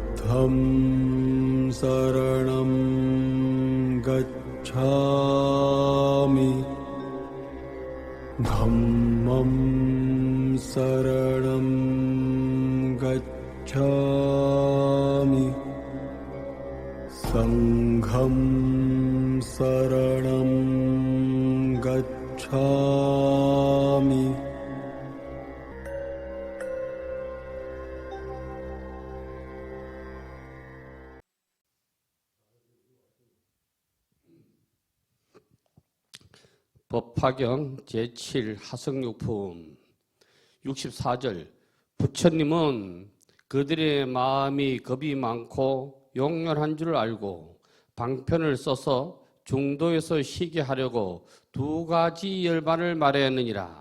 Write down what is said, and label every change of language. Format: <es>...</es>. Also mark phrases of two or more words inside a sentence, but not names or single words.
<pi>부ddham saranam gacchami dhammam saranam gacchami sangham saranam gacchami</pi> <ko>법화경 제7 하성육품 64절 부처님은 그들의 마음이 겁이 많고 용렬한 줄 알고 방편을 써서 중도에서 쉬게 하려고 두 가지 열반을 말하였느니라.</ko>